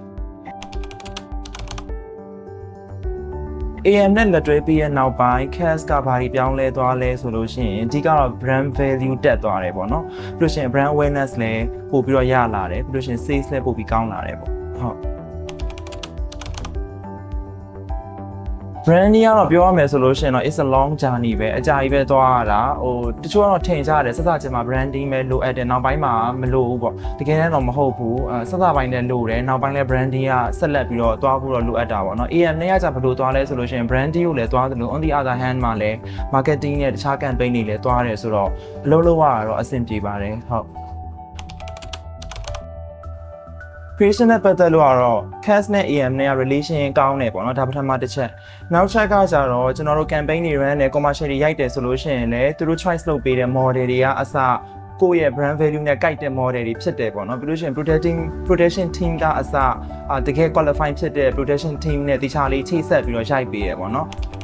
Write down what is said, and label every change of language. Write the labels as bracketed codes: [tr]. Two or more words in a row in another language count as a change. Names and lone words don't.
[my] AM နဲ့လက်တွဲပြီးရဲ့နောက်ပိုင်း Cast ကဘာကြီးပြောင်းလဲသွားလဲဆိုလို့ရှိရင်အဓိကတော့ [en] brand value [my] တက်သွားတယ်ပေါ့နော်ပြီးလို့ရှိရင် [en] brand awareness [my] လည်းပို့ပြီးတော့ရလာတယ်ပြီးလို့ရှိရင် sales လည်းပို့ပြီးကောင်းလာတယ်ပေါ့ဟုတ် brand ကြီးကတော့ပြောရမယ်ဆိုလို့ရှိရင်တော့ [en] it's a long journey [my] ပဲအကြာကြီးပဲသွားရတာတချို့ကတော့ထင်ကြတယ်စစချင်းမှာ branding ပဲလိုအပ်တယ်နောက်ပိုင်းမှာမလိုဘူးပေါ့တကယ်တော့မဟုတ်ဘူးစစပိုင်းနဲ့လိုတယ်နောက်ပိုင်းလဲ branding ကဆက်လက်ပြီးတော့သွားဖို့တော့လိုအပ်တာပေါ့နော် AM နဲ့ကကြဘယ်လိုသွားလဲဆိုလို့ရှိရင် branding ကိုလည်းသွားတယ်လို့ [en] on the other hand [my] မှာလည်း marketing နဲ့တခြား campaign တွေလည်းသွားတယ်ဆိုတော့အလုပ်လုပ်ရတော့အဆင်ပြေပါတယ်ဟုတ် creation နဲ့ပတ်သက်လို့ကတော့ Cast နဲ့ AM နဲ့ relation ကောင်းတယ်ပေါ့နော်ဒါပထမတစ်ချက်နောက်ချက်ကကြတော့ကျွန်တော်တို့ campaign တွေ run နဲ့ commercial တွေရိုက်တယ်ဆိုလို့ရှိရင်လည်းသူတို့ choice လုပ်ပေးတဲ့ model တွေကအစကိုယ့်ရဲ့ [en] brand value [my] နဲ့ကိုက်တဲ့ model တွေဖြစ်တယ်ပေါ့နော်ပြီးလို့ရှိရင် [en] protection team [my] ကအစတကယ် qualify ဖြစ်တဲ့ [en] protection team [my] နဲ့တခြားလေးချိတ်ဆက်ပြီးတော့ရိုက်ပေးရပေါ့နော်